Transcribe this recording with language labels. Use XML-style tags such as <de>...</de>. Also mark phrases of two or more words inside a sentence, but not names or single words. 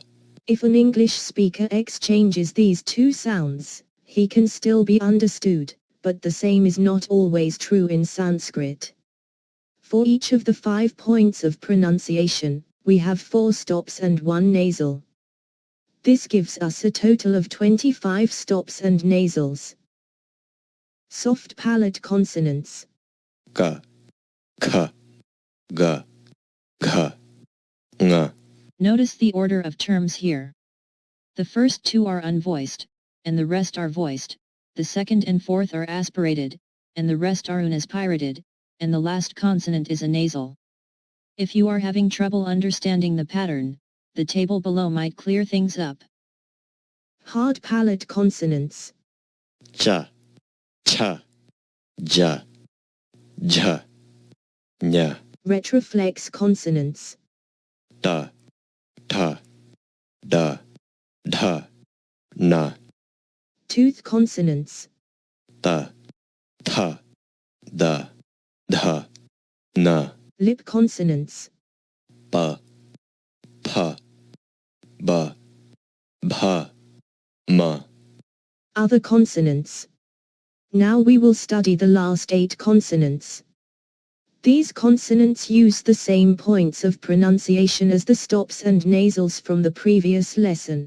<en>If an English speaker exchanges these 2 sounds, he can still be understood, but the same is not always true in Sanskrit. For each of the 5 points of pronunciation, we have 4 stops and 1 nasal. This gives us a total of 25 stops and nasals. Soft palate consonants.</en> <sa>ka, kha, ga, gha, nga,</sa> <en>Notice the order of terms here. The first 2 are unvoiced, and the rest are voiced, the second and fourth are aspirated, and the rest are unaspirated, and the last consonant is a nasal. If you are having trouble understanding the pattern, the table below might clear things up. Hard palate consonants.</en> <sa>cha, cha, ja, ja, nya,</sa> <en>Retroflex consonants.</en> <sa>ta, ta, da, dha, na,</sa> <en>Tooth consonants.</en> <sa>ta, tha, da, dha, na,</sa> <en>Lip consonants.</en> <sa>pa, pa, ba, bha, ma,</sa> <en>Other consonants. Now we will study the last 8 consonants. These consonants use the same points of pronunciation as the stops and nasals from the previous lesson.</en>